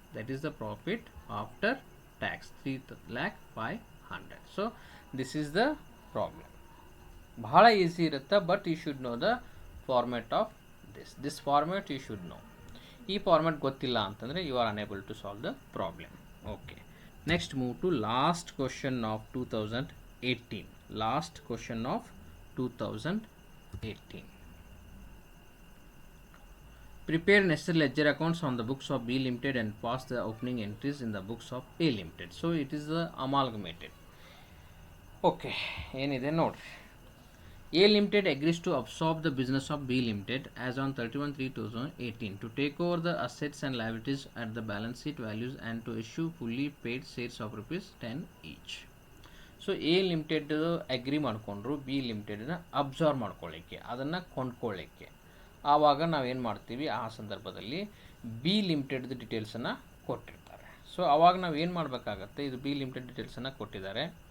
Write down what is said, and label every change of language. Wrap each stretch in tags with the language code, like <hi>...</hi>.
<en>That is the profit after tax 3,05,100. So this is the problem.</en> <kn>ಬಹಳ easy ಇರುತ್ತೆ,</kn> <en>But you should know the format of this format you should know.</en> <kn>ಈ format ಗೊತ್ತಿಲ್ಲ ಅಂತಂದರೆ</kn> <en>You are unable to solve the problem. Okay, next move to last question of 2018. Last question of 2018. Prepare necessary ledger accounts on the books of B Limited and pass the opening entries in the books of A Limited. So it is the amalgamated.</en> <kn>Okay, ಏನಿದೆ ನೋಡ್ರಿ.</kn> <en>A Limited agrees to absorb the business of B Limited as on 31/3/2018 to take over the assets and liabilities at the balance sheet values and to issue fully paid shares of ₹10 each.</en> <kn>So A Limited agri ಮಾಡಿಕೊಂಡ್ರು B Limitedನ absorb ಮಾಡ್ಕೊಳ್ಳಿಕ್ಕೆ, ಅದನ್ನು ಕೊಂಡ್ಕೊಳ್ಳಿಕ್ಕೆ. ಆವಾಗ ನಾವೇನು ಮಾಡ್ತೀವಿ, ಆ ಸಂದರ್ಭದಲ್ಲಿ B Limitedದು ಡೀಟೇಲ್ಸನ್ನು ಕೊಟ್ಟಿರ್ತಾರೆ. ಸೊ ಆವಾಗ ನಾವು ಏನು ಮಾಡಬೇಕಾಗತ್ತೆ, ಇದು B Limited ಡೀಟೇಲ್ಸನ್ನು ಕೊಟ್ಟಿದ್ದಾರೆ.</kn>